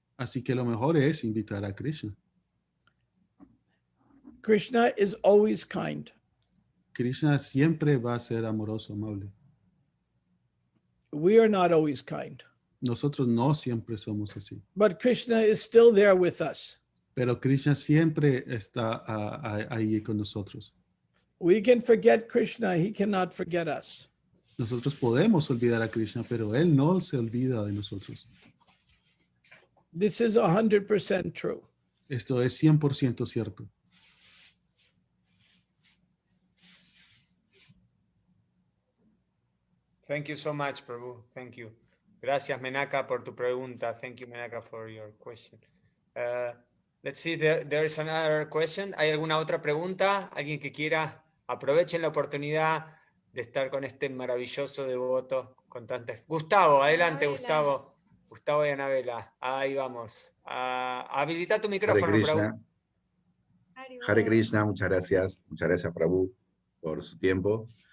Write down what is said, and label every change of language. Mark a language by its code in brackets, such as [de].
[es] Así que lo mejor es invitar a Krishna. [en] Krishna is always kind. [es] Krishna siempre va a ser amoroso, amable. [en] We are not always kind. [es] Nosotros no siempre somos así. [en] But Krishna is still there with us. [es] Pero Krishna siempre está ahí con nosotros. [en] We can forget Krishna, he cannot forget us. [es] Nosotros podemos olvidar a Krishna, pero él no se olvida de nosotros. [en] This is 100% true. [es] Esto es 100% cierto. [en] Thank you so much, Prabhu. Thank you. [es] Gracias, Menaka, por tu pregunta. [en] Thank you, Menaka, for your question. Let's see, there is another question. [es] ¿Hay alguna otra pregunta? ¿Alguien que quiera? Aprovechen la oportunidad de estar con este maravilloso devoto. Gustavo, adelante, Gustavo. Gustavo y Anabela. Ahí vamos. Habilita tu micrófono, Prabhu. Hare Krishna, muchas gracias. Muchas gracias, Prabhu, por su tiempo.